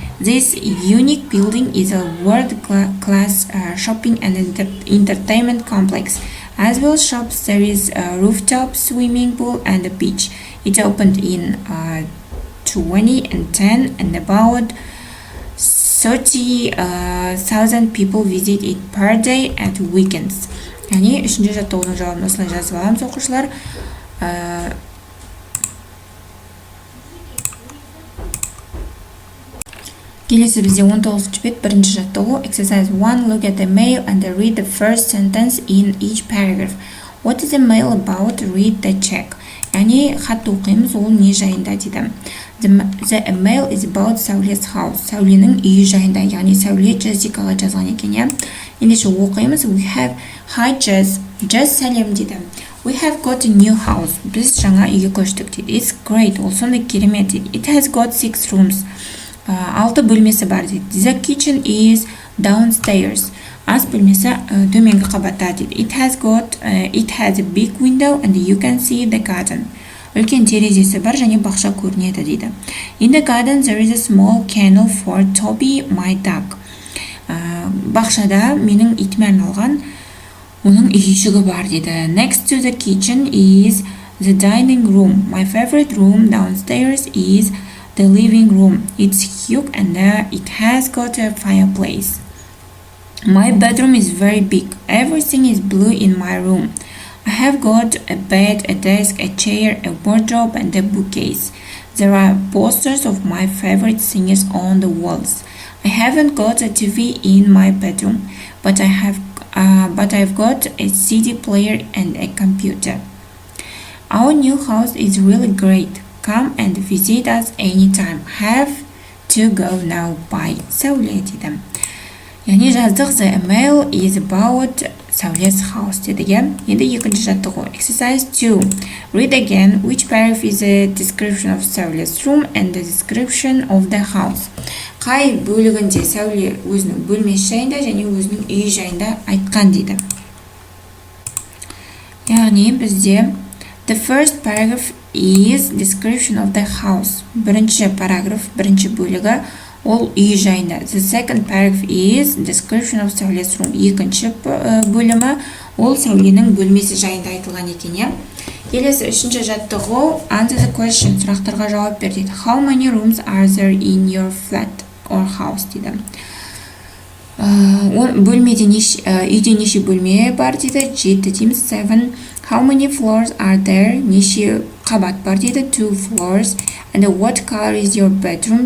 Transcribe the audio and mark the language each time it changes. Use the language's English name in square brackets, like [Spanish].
[English] This unique building is a world-class shopping and entertainment complex. As well shops, there is a rooftop, swimming pool and a beach. It opened in 2010 and about 30,000 people visit it per day at weekends. [Kazakh] Яғни үшінші жаттығудың жауабын осылай жазып аламыз, оқушылар. Келесі бізде 19-ші бет бірінші жаттығу. [English] Exercise 1. Look at the mail and read the first sentence in each paragraph. What is the mail about? Read the check. [Kazakh] яғни хатты оқимыз, ол не жайында дейді. [English] The mail is about Сәулес house. [Kazakh] Сәуленің үйі жайында, яғни Сәуле Джессикаға жазған екен, иә. Ендеше оқимыз. [English] We have hi Jess. [Kazakh] Jess сәлем дейді. [English] We have got a new house. [Kazakh] Біз жаңа үйге көштік дейді. [English] It's great. [Kazakh] Ол сондай керемет дейді. [English] It has got 6 rooms. [Kazakh] 6 бөлмесі бар дейді. [English] The kitchen is downstairs. [Kazakh] Ас бөлмесі төменгі қабатта дейді. [English] It has a big window and you can see the garden. [Kazakh] Үлкен терезесі бар және бақша көрінеді дейді. [English] In the garden there is a small kennel for Toby, my dog. [Kazakh] Бақшада менің итіме арналған оның үйшігі бар дейді. [English] Next to the kitchen is the dining room. My favorite room downstairs is the living room. It's huge and it has got a fireplace. My bedroom is very big. Everything is blue in my room. I have got a bed, a desk, a chair, a wardrobe, and a bookcase. There are posters of my favorite singers on the walls. I haven't got a TV in my bedroom, but I've got a CD player and a computer. Our new house is really great. Come and visit us anytime. Have to go now. Bye. [Kazakh] Сәуле дейді. Яғни жаздық. [English] The email is about Сәулес house [Kazakh] дедіге. Енді екінші жаттығу. [English] Exercise 2. Read again which paragraph is a description of Сәулес room and the description of the house. [Kazakh] Қай бөлігінде Сәуле өзінің бөлмесі жайында және өзінің үйі жайында айтқан дейді. Яғни бізде [English] the first paragraph is description of the house. [Kazakh] Бірінші параграф, бірінші бөлігі ол үй жайында. [English] The second paragraph is description of Сәулес room. [Kazakh] Екінші бөлімі ол Сәуленің бөлмесі жайында айтылған екен. Келесі үшінші жаттығу. [English] Answer the question. [Kazakh] Сұрақтарға жауап бер дейді. [English] How many rooms are there in your flat or house [Kazakh] дейді. Бөлмеде үйде неше бөлме бар дейді. 7 дейміз. 7. [English] How many floors are there? [Kazakh] Неше қабат бар дейді. [English] 2 floors. And what color is your bedroom?